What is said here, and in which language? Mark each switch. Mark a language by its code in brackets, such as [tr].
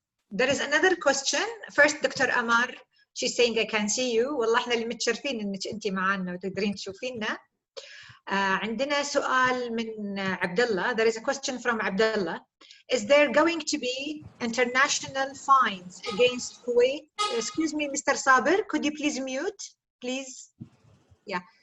[en] There is another question. First, Dr. Amar, she's saying I can see you. [ar] والله احنا اللي متشرفين انك انت معنا وتقدرين تشوفينا. عندنا سؤال من عبد الله. [en] There is a question from Abdullah. Is there going to be international fines against Kuwait? Excuse me, Mr. Sabir, could you please mute, please? Yeah.